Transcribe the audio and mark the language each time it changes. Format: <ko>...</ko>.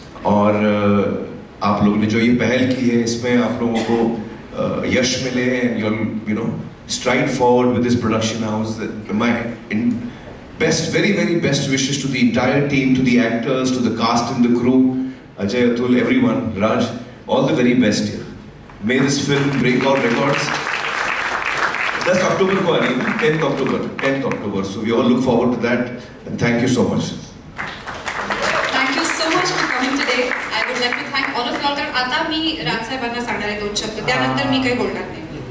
<hi>और आप लोगों ने जो ये पहल की है इसमें आप लोगों को यश मिले</hi> <en>And you know stride forward with this production house. My best, very very best wishes to the entire team, to the actors, to the cast and the crew, Ajay, Atul, everyone, Raj, all the very best. May this film break out records.</en> <hi>10 अक्टूबर को आ रही है, 10th October.</hi> <en>So we all look forward to that and thank you so much. Thank you so much for coming today. I would like to thank all of you all.</en> <mr>कारण आता मी राजसाहेबांना सांगणार आहे 2 शब्द, त्यानंतर मी काही बोलणार नाही.</mr>